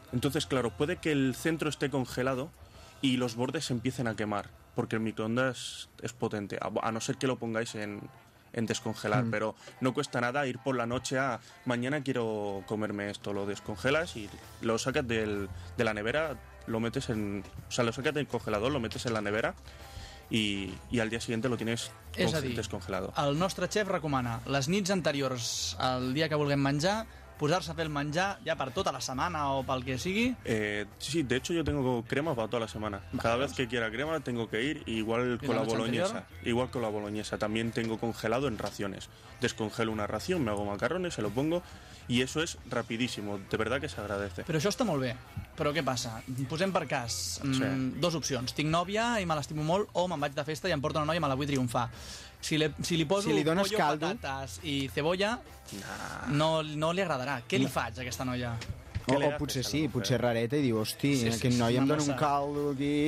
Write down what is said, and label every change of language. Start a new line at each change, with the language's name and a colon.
Spanish: Entonces, claro, puede que el centro esté congelado y los bordes empiecen a quemar, porque el microondas es potente, a no ser que lo pongáis en descongelar, pero no cuesta nada ir por la noche a mañana quiero comerme esto, lo descongelas y lo sacas de la nevera, lo sacas del congelador, lo metes en la nevera
Catalan: i al dia següent
Spanish: lo tienes descongelado.
Catalan: És a dir, el nostre xef recomana les nits anteriors al dia que vulguem menjar posar-se a fer el menjar ja per tota la setmana o pel que sigui?
Spanish: Sí, de hecho yo tengo crema para toda la semana. Cada vez que quiera crema tengo que ir, igual con la boloñesa. Igual con la boloñesa. También tengo congelado en raciones. Descongelo una ración, me hago macarrones, se lo pongo y eso es rapidísimo. De verdad que se agradece.
Catalan: Però això està molt bé. Però què passa? Posem per cas. Dos opcions. Tinc nòvia i me l'estimo molt o me'n vaig de festa i em porto una nòvia i me la vull triomfar. Si li dones caldo, patates i cebolla, no li agradarà. Què li faig a aquesta noia? O potser sí, potser rareta i diu, hosti, aquest noi em dona un caldo aquí.